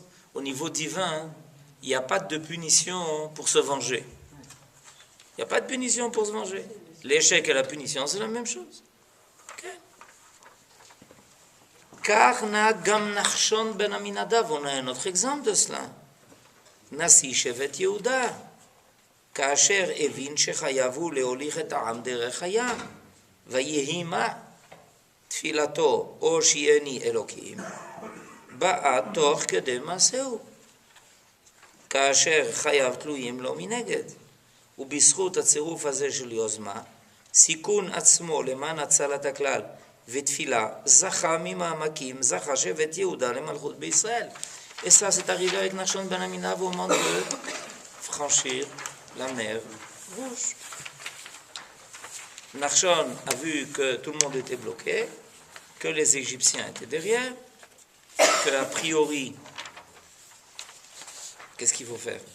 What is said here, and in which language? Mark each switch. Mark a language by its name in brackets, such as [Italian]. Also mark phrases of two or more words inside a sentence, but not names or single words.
[French] Au niveau divin, il n'y a pas de punition pour se venger. Il n'y a pas de punition pour se venger. L'échec et la punition, c'est la même chose. [Hebrew] קרה גם [French] Nachshon ben Aminadav, on a un autre exemple de cela. [Hebrew] נשיא שבט יהודה, כאשר הבין שחייבו להוליך את העם דרך הים, ויהי מה תפילתו או שיעני אלוקים, באה תוך כדי מעשהו, כאשר חייו תלויים לו מנגד, ובזכות הצירוף הזה של יוזמה, סיכון עצמו למען הצלת הכלל ותפילה, זכה ממעמקים, זכה שבט יהודה למלכות בישראל. [French] Et ça, c'est arrivé avec Nachshon ben Aminadav au moment de franchir la mer Rouge. Nachshon a vu que tout le monde était bloqué, que les Égyptiens étaient derrière, qu'a priori, qu'est-ce qu'il faut faire?